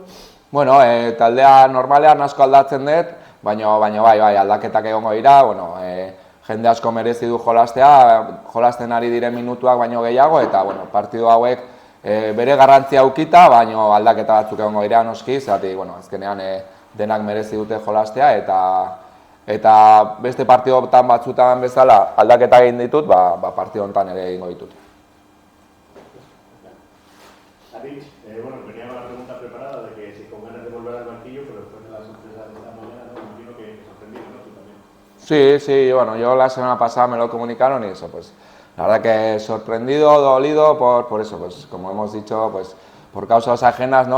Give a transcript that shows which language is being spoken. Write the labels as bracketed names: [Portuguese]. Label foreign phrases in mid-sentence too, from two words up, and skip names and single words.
[Basque] Bueno, taldea normalean asko aldatzen dut, baina bai, aldaketak egongo dira, bueno, jende asko merezi du jolasten ari diren minutuak baino gehiago, eta bueno, partidu hauek bere garrantzia aukita, baina aldaketa batzuk egongo dira noski, zati, bueno, azkenean denak merezi dute jolastea, eta beste partidotan batzutan bezala aldaketa egin ditut, partido honetan ere egingo ditut. [Spanish] David, bueno, venía con la pregunta preparada de que si con ganas de volver al banquillo, pero después de la sorpresa de esta mañana, me imagino que sorprendido, ¿no? Tú también. Sí, bueno, yo la semana pasada me lo comunicaron y eso, pues, la verdad que sorprendido, dolido, por eso, pues, como hemos dicho, pues, por causas ajenas, ¿no?